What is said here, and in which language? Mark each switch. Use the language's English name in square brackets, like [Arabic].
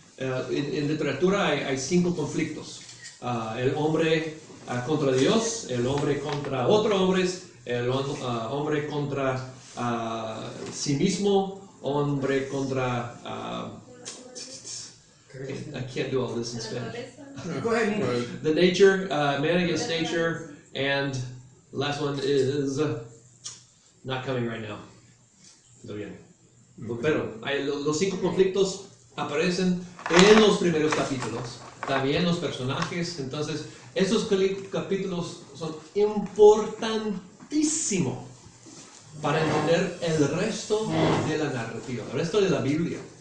[Spanish] En literatura hay 5 conflictos: el hombre contra Dios, el hombre contra otros hombres, el hombre contra sí mismo, hombre contra [English] I can't do all this in Spanish. Go ahead. The nature, man against nature, and the last one is not coming right now. [Spanish] Lo bien. Pero los 5 conflictos aparecen en los primeros capítulos. También los personajes. Entonces, esos capítulos son importantísimos para entender el resto de la narrativa, el resto de la Biblia.